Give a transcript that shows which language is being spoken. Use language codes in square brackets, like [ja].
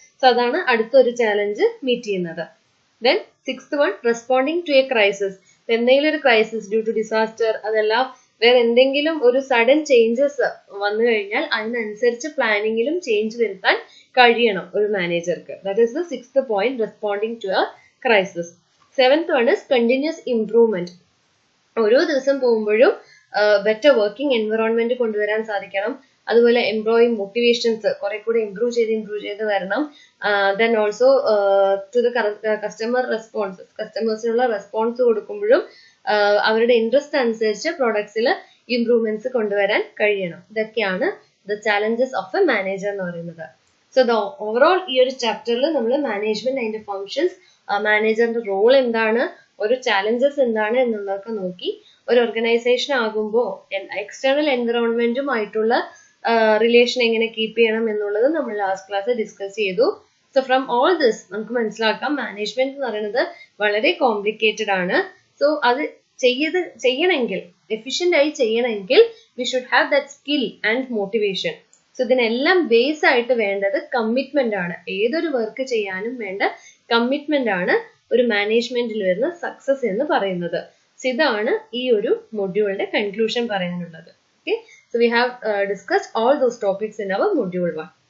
[ml] So അതാണ് അടുത്തൊരു challenge meet ചെയ്യുന്നത്. [en] Then sixth one, responding to a crisis. [ml] എന്തെങ്കിലും ഒരു ക്രൈസിസ് ഡ്യൂ ടു ഡിസാസ്റ്റർ, അതല്ല വേറെ എന്തെങ്കിലും ഒരു സഡൻ ചേഞ്ചസ് വന്നു കഴിഞ്ഞാൽ അതിനനുസരിച്ച് പ്ലാനിങ്ങിലും ചേഞ്ച് വരുത്താൻ കഴിയണം ഒരു മാനേജർക്ക്. [en] That is the sixth point, responding to a crisis. Seventh one is continuous improvement. [ml] ഓരോ ദിവസം പോകുമ്പോഴും ബെറ്റർ വർക്കിംഗ് എൻവറോൺമെന്റ് കൊണ്ടുവരാൻ സാധിക്കണം. അതുപോലെ എംപ്ലോയി മോട്ടിവേഷൻസ് കുറെ കൂടെ ഇംപ്രൂവ് ചെയ്ത് വരണം. [en] then also to the customer responses, [ml] കസ്റ്റമേഴ്സിനുള്ള response കൊടുക്കുമ്പോഴും അവരുടെ ഇൻട്രസ്റ്റ് അനുസരിച്ച് പ്രോഡക്ട്സിൽ ഇംപ്രൂവ്മെന്റ്സ് കൊണ്ടുവരാൻ കഴിയണം. ഇതൊക്കെയാണ് [en] the challenges of a manager [ml] എന്ന് പറയുന്നത്. [en] so the overall [ml] ഈ ഒരു ചാപ്റ്ററിൽ നമ്മൾ മാനേജ്മെന്റ് അതിന്റെ ഫങ്ഷൻസ്, മാനേജറിന്റെ റോൾ എന്താണ്, ഒരു ചാലഞ്ചസ് എന്താണ് എന്നുള്ളതൊക്കെ നോക്കി. ഒരു ഓർഗനൈസേഷൻ ആകുമ്പോൾ എക്സ്റ്റേണൽ എൻവറോൺമെന്റുമായിട്ടുള്ള റിലേഷൻ എങ്ങനെ കീപ്പ് ചെയ്യണം എന്നുള്ളത് നമ്മൾ ലാസ്റ്റ് ക്ലാസ് ഡിസ്കസ് ചെയ്തു. [en] so from all this [ml] നമുക്ക് മനസ്സിലാക്കാം മാനേജ്മെന്റ് എന്ന് പറയുന്നത് വളരെ കോംപ്ലിക്കേറ്റഡ് ആണ്. സോ അത് ചെയ്യണമെങ്കിൽ, എഫിഷ്യന്റ് ആയി ചെയ്യണമെങ്കിൽ [en] We should have that skill and motivation. [ml] So ഇതിനെല്ലാം ബേസ് ആയിട്ട് വേണ്ടത് കമ്മിറ്റ്മെന്റ് ആണ്. ഏതൊരു വർക്ക് ചെയ്യാനും വേണ്ട കമ്മിറ്റ്മെന്റ് ആണ് ഒരു മാനേജ്മെന്റിൽ വരുന്ന സക്സസ് എന്ന് പറയുന്നത്. സോ ഇതാണ് ഈ ഒരു മൊഡ്യൂളിന്റെ കൺക്ലൂഷൻ പറയാനുള്ളത്. [en] Okay, so we have discussed all those topics in our module 1.